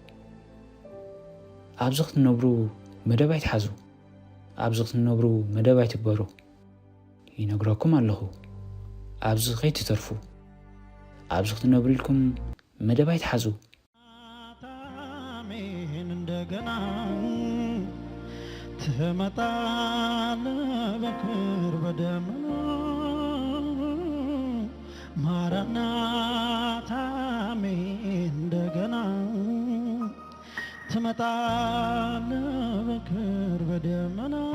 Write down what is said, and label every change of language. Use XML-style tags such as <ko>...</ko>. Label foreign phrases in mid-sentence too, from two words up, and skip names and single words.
<ti>ኣብዚ ክትነብሩ መደብ ኣይትሓዙ፣ ኣብዚ ክትነብሩ መደብ ኣይትግበሩ ይነግረኩም ኣለኹ። ኣብዚ ከይትተርፉ፣ ኣብዚ ክትነብሩ ኢልኩም መደብ ኣይትሓዙ።</ti> <am>አሜን እንደገና ትመጣለህ በክብር በደመና ማራናታ አሜን እንደገና ትመጣለህ በክብር በደመና</am>